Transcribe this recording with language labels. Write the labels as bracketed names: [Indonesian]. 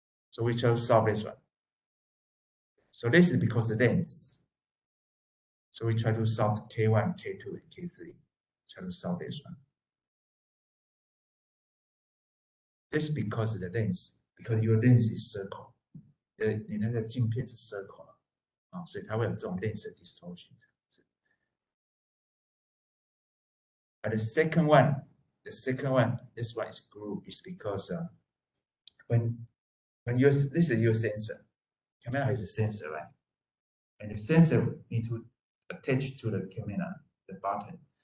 [English] So we try to solve this one. So this is because the lens. So we try to solve K1, K2, and K3. Try to solve this one. This is because of the lens, because your lens is circle. [Chinese] 你那个镜片是 circle 所以它会有这种 lens distortion 这样子。 [English] But the second one, this one is groove, is because when this is your sensor, camera is a sensor, right? And the sensor need to attach to the camera, the button.